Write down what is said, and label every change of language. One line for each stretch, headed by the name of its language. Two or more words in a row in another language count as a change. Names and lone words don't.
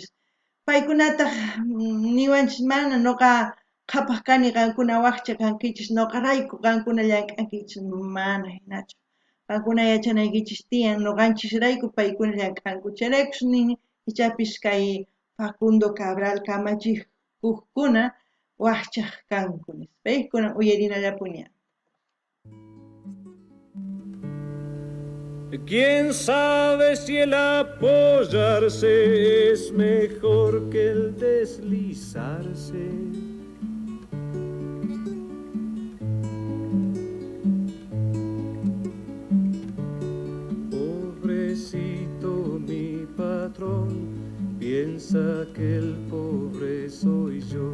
Quechua: Paykunataq niwanchis mana nuqa qhapaq kani qankuna waqcha kankichis, nuqa rayku qankuna llank'ankichis, mana hinachu. Qankuna yachanaykichis tiyan nuqanchis rayku paykuna llank'anku. Chayraykush nini ichapis kay Facundo Cabral kamachikuqkuna waqchaq kanku nispa. Paykuna uyarinallapuni.
Spanish: ¿Quién sabe si el apoyarse es mejor que el deslizarse? Pobrecito mi patrón, piensa que el pobre soy yo.